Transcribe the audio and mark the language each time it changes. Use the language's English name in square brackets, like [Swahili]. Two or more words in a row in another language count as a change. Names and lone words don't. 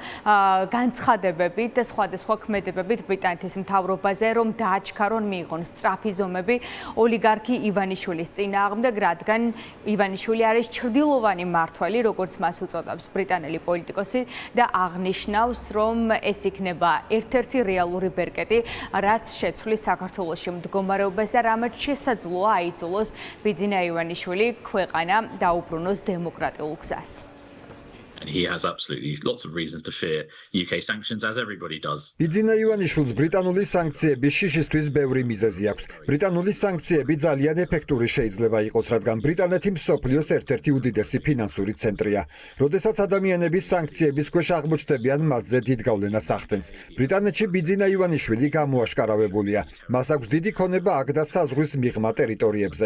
[Georgian] განცხადებებით და სხვადასხვა ქმედებებით ბრიტანეთის მთავრობაზე, რომ დააჩქარონ მიიღონ სწრაფი ზომები ოლიგარქი ივანიშვილის წინააღმდეგ, რადგან ივანიშვილი არის ჩრდილოვანი მმართველი, როგორც მას უწოდებს ბრიტანელი პოლიტიკოსი და აღნიშნავს, რომ ეს იქნება ერთ-ერთი რეალური ბერკეტი, რაც შეცვლის საქართველოში მდგომარეობას და რამაც შესაძლოა აიძულოს ბიძინა ივანიშვილი ქვეყანა დაუბრუნოს დემოკრატიულ გზას. [English] And he has absolutely lots of reasons to fear UK sanctions, as everybody does. [Georgian] ბიძინა ივანიშვილს ბრიტანული სანქციების შიშისთვის ბევრი მიზეზი აქვს. ბრიტანული სანქციები ძალიან ეფექტური შეიძლება იყოს, რადგან ბრიტანეთი მსოფლიოს ერთ-ერთი უდიდესი ფინანსური ცენტრია. როდესაც ადამიანები სანქციების ქვეშ აღმოჩნდებიან, მათზე დიდ გავლენას ახდენს. ბრიტანეთში ბიძინა ივანიშვილი გამოაშკარავებულია. მას აქვს დიდი ქონება აქ და საზღვრის მიღმა ტერიტორიებზე.